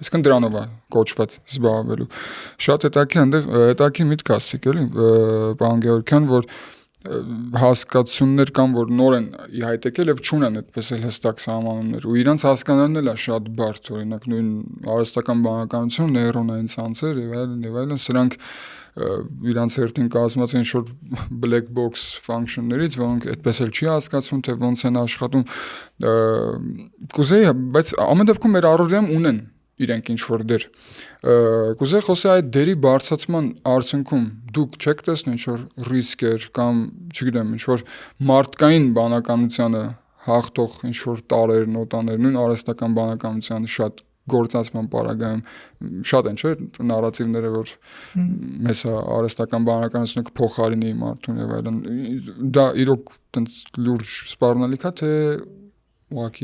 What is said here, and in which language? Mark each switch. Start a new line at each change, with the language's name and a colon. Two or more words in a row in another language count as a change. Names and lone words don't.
Armenian: Այսինքն դրանով է կոչված զբաղվելու։ Շատ հետաքրքիր միտք ասեք էլի, պարոն Գեորգյան, որ հասկացություններ կան, որ նոր են հայտ եկել եւ չունեն այդպես էլ հստակ սահմանումներ ու իրանց հասկանալն էլ է շատ բարդ, օրինակ նույն արհեստական բանականություն, նեյրոնային ցանցեր եւ այլն, սրանք իրանց հերթին կազմված են ինչ-որ
English: black box function-
Armenian: ներից, որոնք այդպես էլ չի հասկացվում, թե ոնց են աշխատում։ Կուզեի, բայց ամեն դեպքում մեր առօրյայում ունեն իրենք ինչ-որ դեր։ Կուզեի խոսել այդ դերի բարձրացման արդյունքում դուք չեք տեսնում ինչ-որ ռիսկեր կամ, չգիտեմ, ինչ-որ մարդկային բանականությանը հաղթող ինչ-որ տարրեր, նոտաներ, նույն արհեստական բանականությանը շատ գործածման պարագայում շատ են, չէ՞, նարատիվները, որ մեզ արհեստական բանականությունը կփոխարինի մարդուն եւ այլն։ Դա իրոք տենց լուրջ սպառնալիք է, թե ուղղակի